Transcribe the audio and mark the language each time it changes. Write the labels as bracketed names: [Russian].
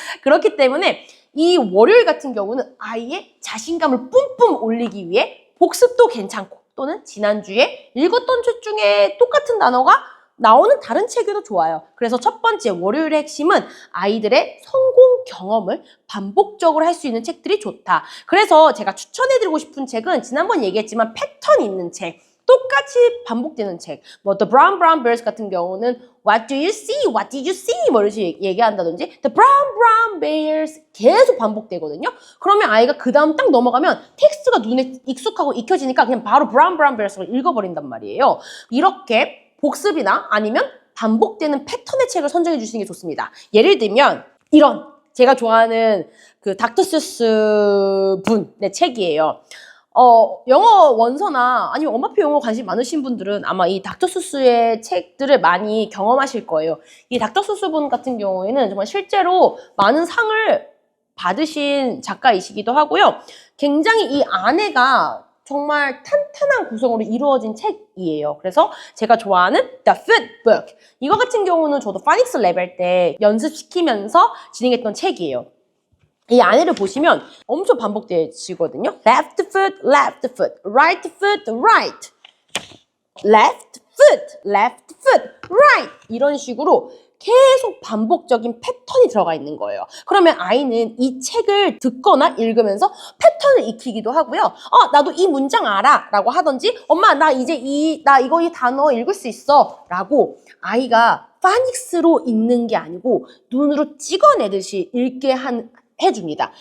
[Korean] 그렇기 때문에 이 월요일 같은 경우는 아이의 자신감을 뿜뿜 올리기 위해 복습도 괜찮고 또는 지난주에 읽었던 책 중에 똑같은 단어가 나오는 다른 책이도 좋아요. 그래서 첫 번째 월요일의 핵심은 아이들의 성공 경험을 반복적으로 할 수 있는 책들이 좋다. 그래서 제가 추천해드리고 싶은 책은 지난번 얘기했지만 패턴 있는 책, 똑같이 반복되는 책. [English] The Brown Bears 같은 경우는 What do you see? What did you see? [Korean] 이렇게 얘기한다든지 The Brown Bears 계속 반복되거든요. 그러면 아이가 그 다음 딱 넘어가면 텍스트가 눈에 익숙하고 익혀지니까 그냥 바로 Brown Bears를 읽어버린단 말이에요. 이렇게 복습이나 아니면 반복되는 패턴의 책을 선정해 주시는 게 좋습니다. 예를 들면 이런 제가 좋아하는 그 닥터 스euss 분의 책이에요. 영어 원서나 아니면 엄마표 영어 관심 많으신 분들은 아마 이 닥터 스euss의 책들을 많이 경험하실 거예요. 이 닥터 스euss 분 같은 경우에는 정말 실제로 많은 상을 받으신 작가이시기도 하고요. 굉장히 이 안에가 정말 탄탄한 구성으로 이루어진 책이에요. 그래서 제가 좋아하는 The Food Book. 이거 같은 경우는 저도 파닉스 레벨 때 연습시키면서 진행했던 책이에요. 이 안에를 보시면 엄청 반복되시거든요. [English] Left foot, left foot, right foot, right. Left foot, left foot, right. [Korean] 이런 식으로 계속 반복적인 패턴이 들어가 있는 거예요. 그러면 아이는 이 책을 듣거나 읽으면서 패턴을 익히기도 하고요. 나도 이 문장 알아 라고 하던지 엄마 나 이제 이 단어 읽을 수 있어 라고 아이가 파닉스로 읽는 게 아니고 눈으로 찍어내듯이 읽게 해줍니다.